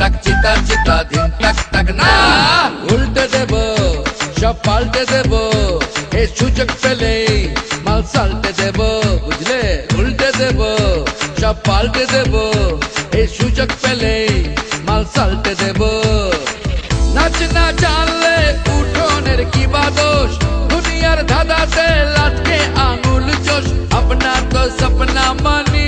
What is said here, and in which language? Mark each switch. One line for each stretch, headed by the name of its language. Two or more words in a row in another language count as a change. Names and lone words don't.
Bangla: চিতা চিতা ধিন তাক তাক না। উল্টে দেব সব পাল্টে দেব এই সুযোগ পেলে মাল সাল্টে দেব বুঝলে। উল্টে দেব সব পাল্টে দেব এই সুযোগ পেলে মাল সাল্টে দেব। নাচ না জানলে উঠোনের কি বা দোষ, দুনিয়ার ধাঁধাতে লাটকে আঙুল চোষ,
Hindi: अपना तो सपना मानी।